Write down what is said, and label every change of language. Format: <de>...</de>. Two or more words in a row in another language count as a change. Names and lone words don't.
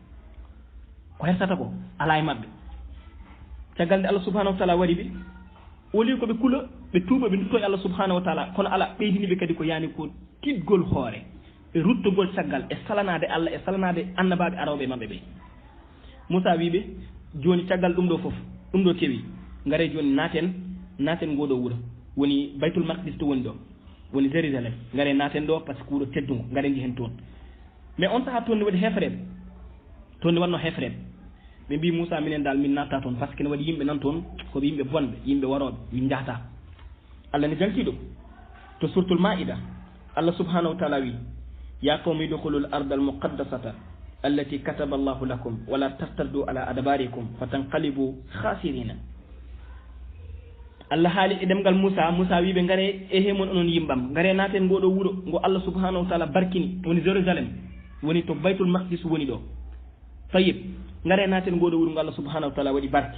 <ff>ko hersata ko ala e maɓɓe caggal nde Allah</ff> <ar>سبحانه وتعالى</ar> <ff>wari ɓe woli koɓe kuula ɓe tuuba ɓe dutto e Allah</ff> <ar>سبحانه وتعالى</ar> <ff>kono ala ɓeydiniɓe kadi ko yani ko tiɗgol hoore e ruttogol caggal e salanade Allah e salanade annabaɓe arawɓe maɓɓe ɓe Moussa wiɓe joni caggal ɗum ɗo foof ɗum ɗo kewi gaare joni naaten ngoɗo wuuro woni</ff> <ar>بيت المقدس</ar> <ff>to woni ɗo woni Jérusalem gaare naaten ɗo</ff> <fr>par ce que</fr> <ff>wuuro teddugo gaare jihen toon mais on saaha toon ne waɗi hefreɓe toon ne wanno hefreɓe ɓe mbi Moussa minen dal min natta toon</ff> <fr>par ce que</fr> <ff>ne waɗi yimɓe nan toon koɓe yimɓe bonɓe yimɓe waroɓe min jahata Allah ne janki ɗum to</ff> <ar>سورة المائدة</ar> <ff>Allah</ff> <ar>سبحانه وتعالى</ar> <ff>wi</ff> <ar>يا قوم ادخلوا الأرض المقدسة التي كتب الله لكم ولا ترتدوا على أدباركم فتنقلبوا خاسرين</ar> <ff>Allah haali e ɗemgal Moussa wiɓe gaare e hemon onon yimbam gaare naaten ngoɗo wuuro ngo Allah</ff> <ar>سبحانه وتعالى</ar> <ff>barkini woni Jérusalem woni to</ff> <ar>بيت المقدس</ar> <ff>woni ɗo tayib gaare naaten ngoɗo wuuro ngo Allah</ff> <ar>سبحانه وتعالى</ar> <ff>waɗi barke</ff>